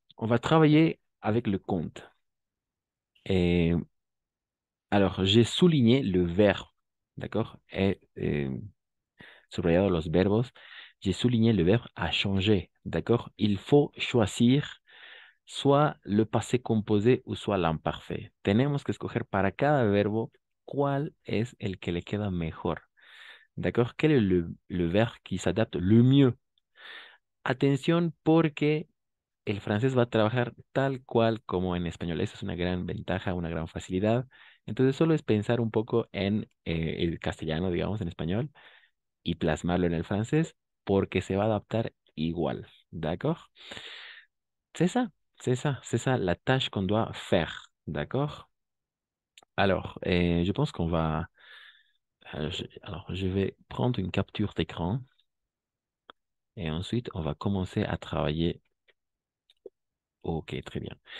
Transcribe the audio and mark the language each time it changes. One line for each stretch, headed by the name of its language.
French: On va travailler avec le compte. Et alors, j'ai souligné le verbe, d'accord? Et
Spanish: subrayado los verbos,
French: j'ai souligné le verbe à changer, d'accord? Il faut choisir soit le passé composé ou soit l'imparfait.
Spanish: Tenemos que escoger para cada verbo cuál es el que le queda mejor, d'accord? Quel est le verbe qui s'adapte le mieux? Atención porque el francés va a trabajar tal cual como en español. Esa es una gran ventaja, una gran facilidad. Entonces solo es pensar un poco en el castellano, digamos, en español, y plasmarlo en el francés porque se va a adaptar igual.
French: D'accord? C'est ça, c'est ça la tâche qu'on doit faire. D'accord? Alors, je pense qu'on va... alors, je vais prendre une capture d'écran et ensuite on va commencer à travailler. Ok, très bien.